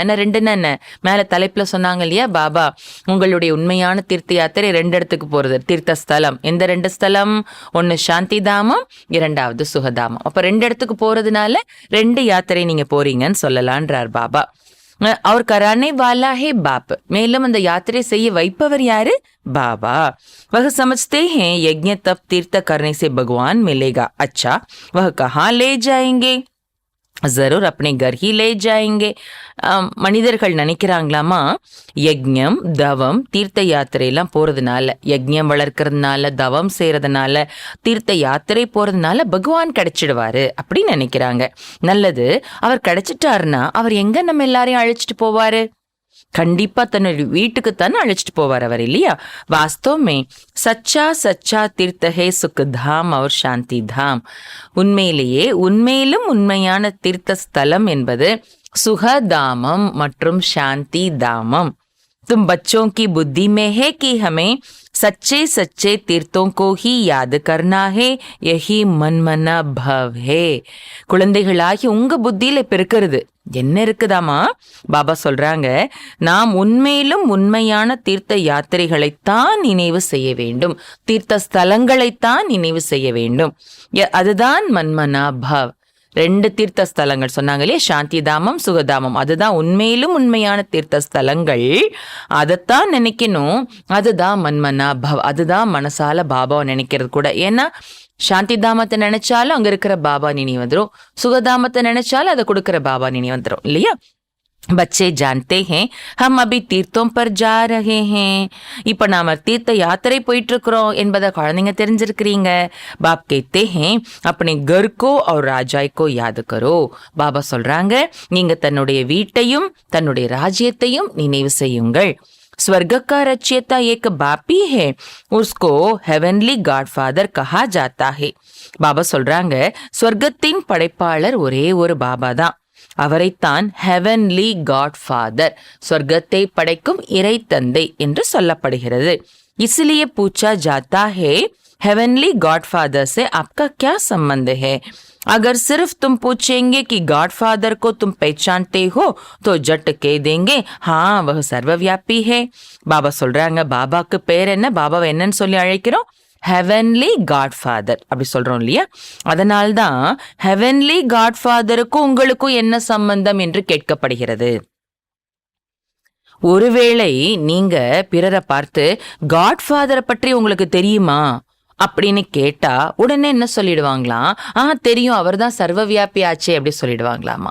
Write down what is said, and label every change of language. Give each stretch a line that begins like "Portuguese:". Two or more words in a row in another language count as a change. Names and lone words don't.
Tamil: ஏன்னா 2ன்னா என்ன, மேல தலைப்புல சொன்னாங்க இல்லையா பாபா, உங்களுடைய உண்மையான தீர்த்த யாத்திரை 2 இடத்துக்கு போறது. தீர்த்த ஸ்தலம் எந்த 2 ஸ்தலம்? ஒன்னு சாந்தி தாமம், 2வது சுகதாமம். அப்ப 2 இடத்துக்கு போறதுனால 2 யாத்திரை நீங்க போறீங்கன்னு சொல்லலான்றார் பாபா.
Hindi: वह कराने वाला है बाप.
Tamil: மேலும் அந்த யாத்திரை செய்ய வைப்பவர் யாரு?
Hindi: बाबा. वह समझते हैं यज्ञ तप तीर्थ करने से भगवान मिलेगा. अच्छा, वह कहाँ ले जाएंगे? जरूर अपने घर ही ले जाएंगे.
Tamil: மனிதர்கள் நினைக்கிறாங்களாமா, யஜ்ஞம் தவம் தீர்த்த யாத்திரையெல்லாம் போறதுனால, யஜ்ஞம் வளர்க்கறதுனால, தவம் செய்யறதுனால, தீர்த்த யாத்திரை போறதுனால பகவான் கிடைச்சிடுவாரு அப்படின்னு நினைக்கிறாங்க. நல்லது, அவர் கிடைச்சிட்டாருன்னா அவர் எங்க நம்ம எல்லாரையும் அழைச்சிட்டு போவாரு? கண்டிப்பா தன்னுடைய வீட்டுக்கு தானே அழைச்சிட்டு போவார் அவர் இல்லையா.
Hindi: वास्तव में सच्चा सच्चा तीर्थ है सुख धाम और शांति धाम.
Tamil: உண்மையிலேயே உண்மையிலும் உண்மையான தீர்த்த ஸ்தலம் என்பது சுகதாமம் மற்றும் சாந்தி தாமம்.
Hindi: तुम बच्चों की बुद्धि में है कि हमें सच्चे सच्चे तीर्थों को ही याद करना है, यही मनमना भव है.
Tamil: குழந்தைகளாகி உங்க புத்தியில இப்ப இருக்கிறது என்ன இருக்குதாமா? பாபா சொல்றாங்க, நாம் உண்மையிலும் உண்மையான தீர்த்த யாத்திரைகளைத்தான் நினைவு செய்ய வேண்டும், தீர்த்த ஸ்தலங்களைத்தான் நினைவு செய்ய வேண்டும். அதுதான் மன்மனா பவ். 2 தீர்த்த ஸ்தலங்கள் சொன்னாங்க இல்லையா, சாந்தி தாமம், சுகதாமம். அதுதான் உண்மையிலும் உண்மையான தீர்த்த ஸ்தலங்கள். அதைத்தான் நினைக்கணும். அதுதான் மன்மனா பவ், அதுதான் மனசால பாபாவை நினைக்கிறது கூட. ஏன்னா சாந்தி தாமத்தை நினைச்சாலும் அங்க இருக்கிற பாபா நினை வந்துடும், சுகதாமத்தை நினைச்சாலும் அதை கொடுக்கிற பாபா நினை வந்துடும் இல்லையா.
Hindi: बच्चे जानते हैं हम अभी तीर्थों पर जा रहे हैं.
Tamil: இப்ப நாம தீர்த்த யாத்திரை போயிட்டு இருக்கிறோம் என்பதை குழந்தைங்க தெரிஞ்சிருக்கிறீங்க.
Hindi: பாப் कहते हैं अपने घर को और राजाई को याद करो.
Tamil: பாபா சொல்றாங்க, நீங்க தன்னுடைய வீட்டையும் தன்னுடைய ராஜ்யத்தையும் நினைவு செய்யுங்கள்.
Hindi: स्वर्ग का रचयिता एक बाप ही है, उसको
English: heavenly godfather
Hindi: कहा जाता है.
Tamil: பாபா சொல்றாங்க, ஸ்வர்க்கத்தின் படைப்பாளர் ஒரே ஒரு பாபா தான். அவரைத்தான்
English: heavenly godfather,
Tamil: சொர்க்கத்தை படைக்கும் இறை தந்தை என்று சொல்லப்படுகிறது.
Hindi: इसलिए पूछा जाता है
English: heavenly godfather
Hindi: से आपका क्या संबंध है. अगर सिर्फ तुम पूछेंगे कि गॉडफादर को तुम पहचानते हो तो जट कह देंगे हाँ वह सर्वव्यापी है.
Tamil: பாபா சொல்றாங்க, பாபாக்கு பேர் என்ன, பாபாவை என்னன்னு சொல்லி அழைக்கிறோம்,
English: heavenly godfather
Tamil: அப்படி சொல்றோம் இல்லையா. அதனால்தான்
English: heavenly godfatherukkum
Tamil: உங்களுக்கும் என்ன சம்பந்தம் என்று கேட்கப்படுகிறது. ஒருவேளை நீங்க பிறரை பார்த்து காட்ஃபாதரை பற்றி உங்களுக்கு தெரியுமா அப்படின்னு கேட்டா உடனே என்ன சொல்லிடுவாங்களாம், தெரியும், அவர் தான் சர்வவியாபி ஆச்சே அப்படி சொல்லிடுவாங்களாமா.